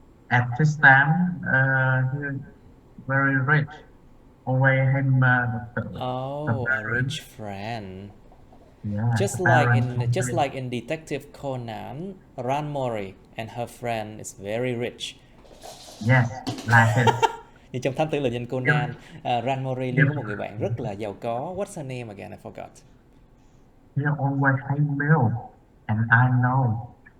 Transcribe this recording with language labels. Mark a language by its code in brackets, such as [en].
[en] At this time, he's very rich. Always him. A rich friend. Yeah, Just like in Detective Conan, Ranmori and her friend is very rich. Yes, like it. [vi] Như trong Thám tử lệnh danh Conan, Ranmori luôn có một người bạn rất là giàu có. [en] What's her name again? I forgot. He always hate milk, and I know.